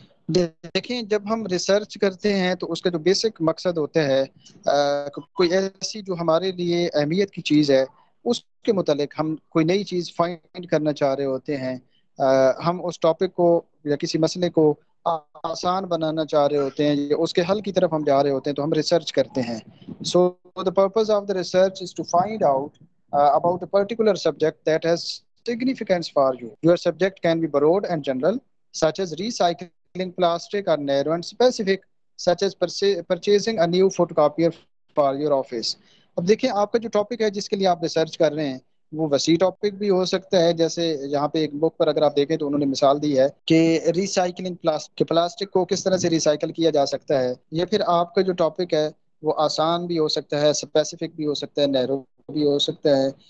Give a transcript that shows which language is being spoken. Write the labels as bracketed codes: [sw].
[ur] دیکھیں جب ہم ریسرچ کرتے ہیں تو اس کا جو بیسک مقصد ہوتا ہے کوئی ایسی جو ہمارے لیے اہمیت کی چیز ہے اس کے متعلق ہم کوئی نئی چیز فائنڈ کرنا چاہ رہے ہوتے ہیں. ہم اس ٹاپک کو یا کسی مسئلے کو آسان بنانا چاہ رہے ہوتے ہیں یا اس کے حل کی طرف ہم جا رہے ہوتے ہیں تو ہم ریسرچ کرتے ہیں. [en] So the purpose of the research is to find out about a particular subject that has significance for you. Your subject can be broad and general, such as recycling plastic, or narrow and specific, such as purchasing a new photocopier for your office. [ur] اب دیکھیں آپ کا جو topic ہے جس کے لیے آپ ریسرچ کر رہے ہیں وہ وسیع ٹاپک بھی ہو سکتا ہے. جیسے یہاں پہ ایک بک پر اگر آپ دیکھیں تو انہوں نے مثال دی ہے کہ ریسائکلنگ پلاسٹک کو کس طرح سے ریسائکل کیا جا سکتا ہے. یا پھر آپ کا جو ٹاپک ہے وہ آسان بھی ہو سکتا ہے، اسپیسیفک بھی ہو سکتا ہے، نیرو بھی ہو سکتا ہے.